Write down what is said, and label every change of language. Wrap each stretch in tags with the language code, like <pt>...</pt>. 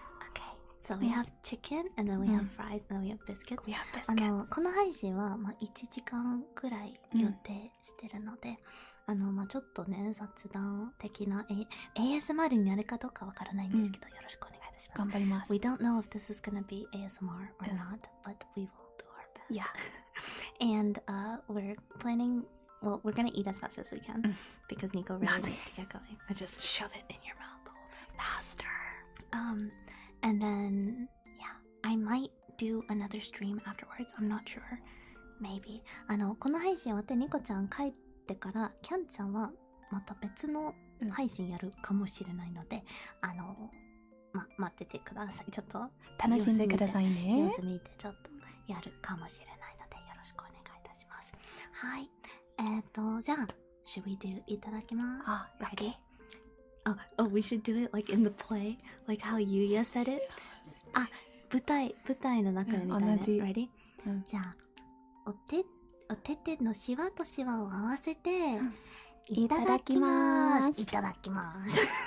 <en>Okay, so we have chicken and then we have fries and then we have biscuits. We have biscuits.</en> <ja>この配信は1時間くらい予定してるので、ちょっとね、雑談的な、ASMR になるかどうかわからないんですけど、よろしくお願いいたします。頑張ります。</ja> <en>We don't know if this is gonna be ASMR or not, but we will do our best. Yeah. And we're planning, well, we're gonna eat as fast as we can because Nico really needs to get going. Just shove it in your mouth the whole time. Faster. And then, yeah, I might do another stream afterwards. I'm not sure. Maybe.</en> <ja>この配信終わってニコちゃん帰ってからキャンちゃんはまた別の配信やるかもしれないので、待っててください。ちょっと楽しんでくださいね。様子見てちょっとやるかもしれないのでよろしくお願いいたします。はい。</ja> <en>じゃあ should we do いただきます。 Ready? Oh, we should do it like in the play, like how Yuya said it.</en> <ja>舞台の中でみたいな。同じ。</ja> <en>Ready?</en> <ja>じゃあお手手のシワとシワを合わせて、いただきます。いただきます。</ja>